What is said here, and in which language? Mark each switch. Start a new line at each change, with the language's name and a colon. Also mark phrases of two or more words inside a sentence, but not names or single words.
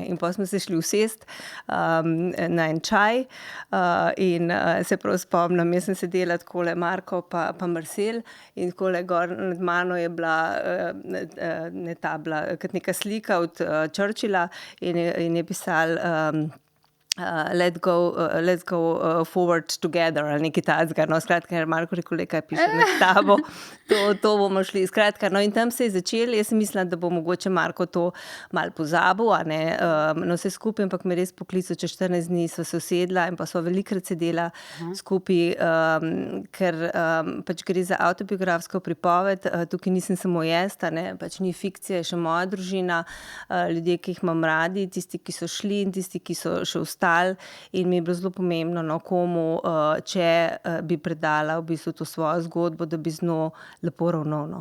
Slovenian: In potem smo se šli usest na en čaj in se prav spomnim, jaz sem sedela takole Marko pa Marcel in takole gor nad mano je bila kot neka slika od Churchilla in je pisal
English: let's go forward together
Slovenian: ali nekaj takega, no, skratka, ker Marko rekel, kaj piše med tabo, to bomo šli, skratka, no, in tam se je začelo, jaz sem mislila, da bo mogoče Marko to malo pozabil, a ne, no, vse skupaj, ampak me res poklical, čez 14 dni sva se usedla in pa sva velikokrat sedela skupaj, ker pač gre za avtobiografsko pripoved, tukaj nisem samo jaz, a ne, pač ni fikcija, je še moja družina, ljudje, ki jih imam radi, tisti, ki so šli in tisti, ki so še ostali, in mi je bilo zelo pomembno, no, komu, če bi predala v bistvu to svojo zgodbo, da bi z njo lepo ravnal, no.